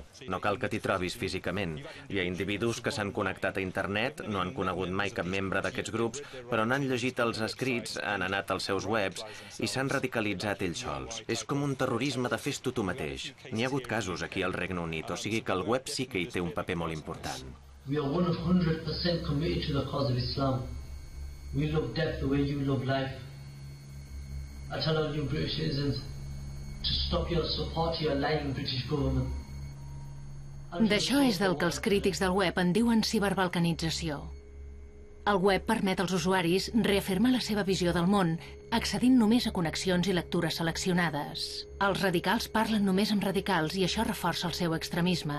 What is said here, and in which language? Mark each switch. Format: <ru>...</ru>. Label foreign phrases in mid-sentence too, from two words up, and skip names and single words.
<ca>No cal que t'hi trobis físicament. Hi ha individus que s'han connectat a internet, no han conegut mai cap membre d'aquests grups, però n'han llegit els escrits, han anat als seus webs i s'han radicalitzat ells sols. És com un terrorisme de fes-t'ho tu mateix. N'hi ha hagut casos aquí al Regne Unit, o sigui que el web sí que hi té un paper molt important.</ca> <en>We are 100% committed to the cause of Islam. We love death the way you love life. I tell all you British citizens to stop your support to your lying British government.</en> <ca>D'això és del que els crítics del web en diuen ciberbalcanització. El web permet als usuaris reafirmar la seva visió del món, accedint només a connexions i lectures seleccionades. Els radicals parlen només amb radicals i això reforça el seu extremisme.</ca>